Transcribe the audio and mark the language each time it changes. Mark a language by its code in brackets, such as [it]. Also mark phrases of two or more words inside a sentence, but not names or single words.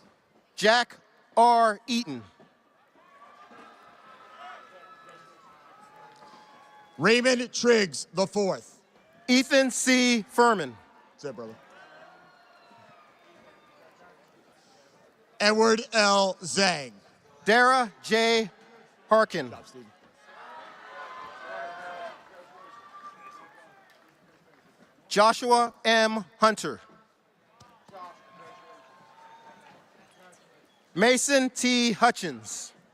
[en] Jack R. Eaton. Raymond Triggs IV. Ethan C. Furman. What's that, brother? Edward L. Zhang. Dara J. Harkin. Joshua M. Hunter. Mason T. Hutchins.